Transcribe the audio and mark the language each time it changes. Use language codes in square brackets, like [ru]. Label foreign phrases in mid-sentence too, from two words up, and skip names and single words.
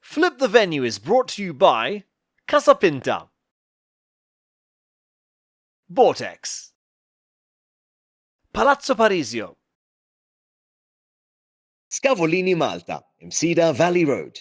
[en] Flip the Venue is brought to you by Casa Pinta, Vortex, Palazzo Parisio, Scavolini Malta, Msida Valley Road.